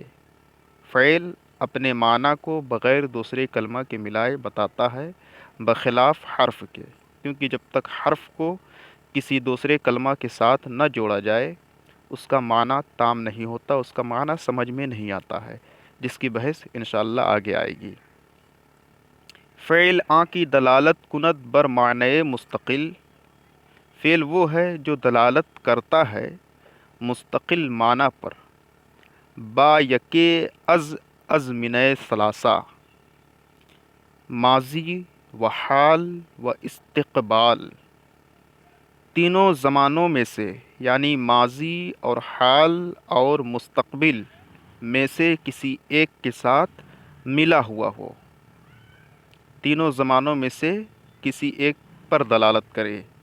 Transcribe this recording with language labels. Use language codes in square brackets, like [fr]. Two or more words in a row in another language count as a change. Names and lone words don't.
[ur] فعل اپنے معنی کو بغیر دوسرے کلمہ کے ملائے بتاتا ہے، بخلاف حرف کے، کیونکہ جب تک حرف کو کسی دوسرے کلمہ کے ساتھ نہ جوڑا جائے اس کا معنی تام نہیں ہوتا، اس کا معنی سمجھ میں نہیں آتا ہے، جس کی بحث انشاءاللہ آگے آئے گی۔ [fa] فعل آ کی دلالت کند بر معنی مستقل، [ur] فعل وہ ہے جو دلالت کرتا ہے مستقل معنی پر، [fa] با یکے از من ثلاثہ، ماضی و حال و استقبال، [ur] تینوں زمانوں میں سے، یعنی ماضی اور حال اور مستقبل میں سے کسی ایک کے ساتھ ملا ہوا ہو، تینوں زمانوں میں سے کسی ایک پر دلالت کرے۔